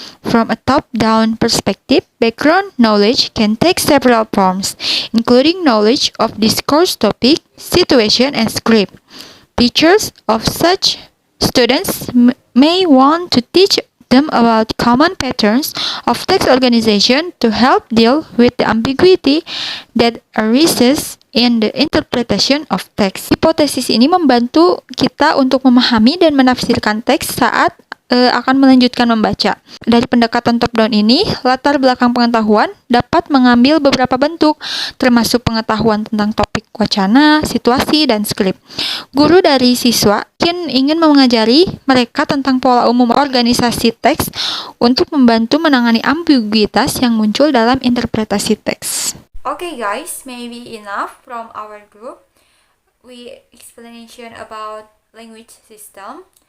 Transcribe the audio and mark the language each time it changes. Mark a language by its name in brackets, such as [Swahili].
[English] From a top-down perspective, background knowledge can take several forms, including knowledge of discourse topic, situation, and script. Teachers of such students may want to teach them about common patterns of text organization to help deal with the ambiguity that arises in the interpretation of text. [Indonesian] Hipotesis ini membantu kita untuk memahami dan menafsirkan teks saat akan melanjutkan membaca. Dari pendekatan top-down ini, latar belakang pengetahuan dapat mengambil beberapa bentuk, termasuk pengetahuan tentang topik wacana, situasi, dan skrip. Guru dari siswa ingin mengajari mereka tentang pola umum organisasi teks untuk membantu menangani ambiguitas yang muncul dalam interpretasi teks. [English] Okay guys, maybe enough from our group. We explanation about language system.